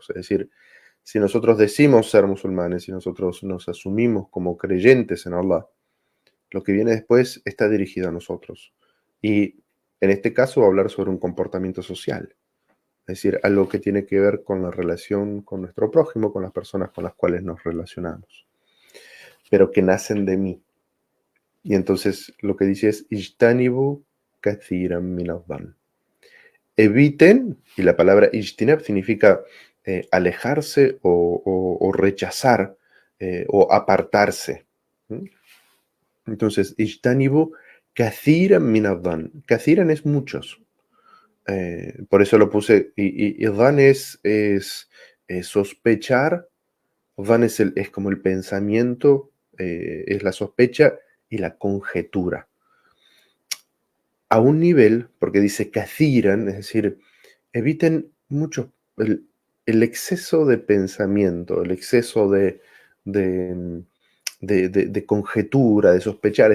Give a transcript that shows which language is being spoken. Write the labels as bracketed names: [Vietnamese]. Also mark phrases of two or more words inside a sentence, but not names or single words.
[Spanish] Es decir, si nosotros decimos ser musulmanes, si nosotros nos asumimos como creyentes en Allah, lo que viene después está dirigido a nosotros. Y en este caso va a hablar sobre un comportamiento social, es decir, algo que tiene que ver con la relación con nuestro prójimo, con las personas con las cuales nos relacionamos, pero que nacen de mí. Y entonces lo que dice es: [Arabic] اجتنبوا كثيرا من الظن. [Spanish] Eviten, y la palabra ijtinab significa alejarse o rechazar o apartarse. Entonces, [Arabic] اجتنبوا كثيرا من الظن. [Spanish] Kathiran es muchos. Por eso lo puse. Y dhan es sospechar. Dhan es como el pensamiento, es la sospecha y la conjetura. A un nivel, porque dice kathiran, es decir, eviten mucho el exceso de pensamiento, el exceso de, de conjetura, de sospechar.